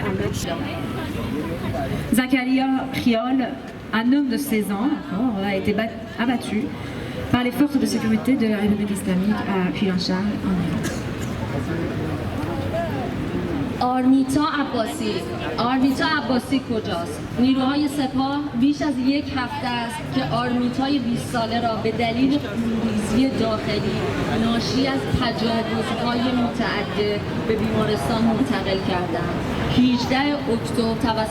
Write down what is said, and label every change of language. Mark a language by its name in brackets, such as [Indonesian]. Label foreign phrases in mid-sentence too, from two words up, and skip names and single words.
[French] Zakaria Khiol, un homme de 16 ans, encore, a été abattu par les forces de sécurité de la République islamique à Piranshah, en Iran. [Persian] آرمیتا عباسی کجاست؟ نیروهای سپاه بیش از یک هفته است که آرمیتای 20 ساله را به دلیل خونریزی داخلی ناشی از تجاوزهای متعدد به بیمارستان منتقل کردند. 18 اکتبر توسط